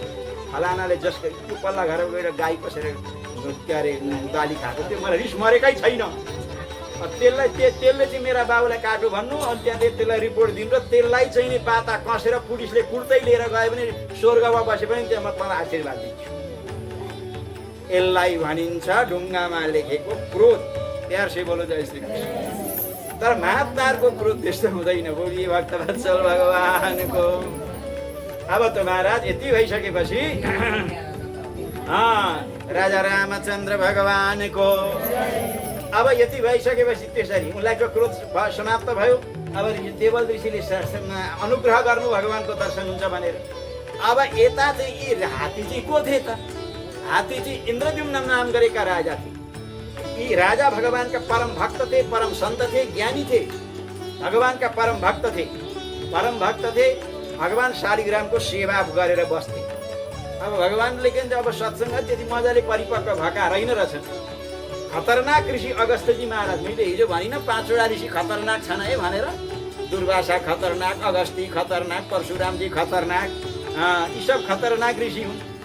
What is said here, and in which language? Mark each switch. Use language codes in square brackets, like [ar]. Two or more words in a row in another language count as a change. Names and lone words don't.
[ne] फलानाले जसको त्यो पल्ला घरमा गएर गाई पसेर के अरे बाली खाएको थियो, मलाई रिस मरेकै छैन। त्यसले चाहिँ मेरा बाबुलाई काटो भन्नु, अनि त्यहाँदेखि त्यसलाई रिपोर्ट दिनु, र त्यसलाई चाहिँ नि पाता कसेर पुलिसले कुर्दै लिएर गयो भने स्वर्गमा बसे पनि त्यहाँ म तँलाई आशीर्वाद दिन्छु। यसलाई भनिन्छ ढुङ्गामा लेखेको क्रोध। [hi] प्यार से बोलो जय श्री कृष्ण। [ne] तर महात्माहरूको क्रोध त्यस्तो हुँदैन। बोलिए भक्तवत्सल भगवानको। अब त महाराज यति भइसकेपछि राजा रामचन्द्र भगवानको अब यति भइसकेपछि त्यसरी उनलाई क्रोध समाप्त भयो। अब देवल ऋषिले अनुग्रह गर्नु भगवानको दर्शन हुन्छ भनेर। अब यता चाहिँ यी हात्ती चाहिँ को थिए त? हात्ती चाहिँ इन्द्रद्युम्न नाम गरेका राजा थिए। यी राजा भगवानका परम भक्त थे, परम संत थे, ज्ञानी थे, भगवानका परम भक्त थे। भगवान शालिग्रामको सेवा गरेर बस्थे। अब भगवानले के अब सत्सङ्ग त्यति मजाले परिपक्व भएका रहेन रहेछन्। खतरनाक ऋषि अगस्त्यजी महाराज, मैले हिजो भनिन 5वटा ऋषि खतरनाक छन् है भनेर। दुर्वासा खतरनाक, अगस्ती खतरनाक, परशुरामजी खतरनाक, यी सब खतरनाक ऋषि हुन्।